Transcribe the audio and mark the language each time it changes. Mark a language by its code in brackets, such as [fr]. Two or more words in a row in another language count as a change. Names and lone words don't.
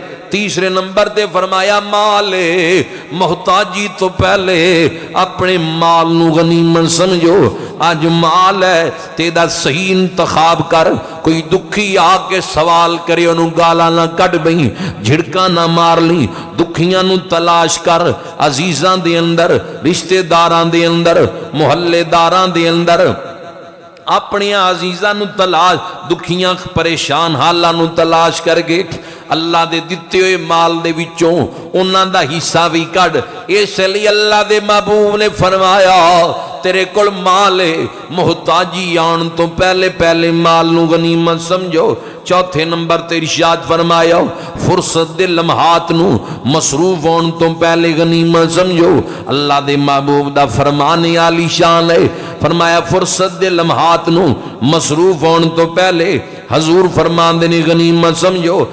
[pa] تیسرے نمبر تے فرمایا مال محتاجی تو پہلے اپنے مال نو غنیمت سمجھو، آج مال ہے تیدا صحیح انتخاب کر، کوئی دکھی آ کے سوال کرے انہوں گالا نہ کٹ بئی، جھڑکا نہ مار لی، دکھیاں نو تلاش کر، عزیزاں دے اندر رشتہ داران دے اندر محلے داران دے اندر اپنی عزیزاں نو تلاش، دکھیاں پریشان حالاں نو تلاش کر کے اللہ دے دتے ہوئے مال دے وچوں انہاں دا حصہ بھی کڈ۔ اس لیے اللہ دے محبوب نے فرمایا تیرے کول مال ہے، محتاجی آن تو پہلے مال نو غنیمت سمجھو۔ چوتھے نمبر تے ارشاد فرمایا فرصت دے لمحات نو مصروف ہون تو پہلے غنیمت سمجھو، اللہ دے محبوب دا فرمان عالی شان ہے، فرمایا فرصت دے لمحات نو مصروف ہون تو پہلے حضور فرمان دے غنیمت سمجھو۔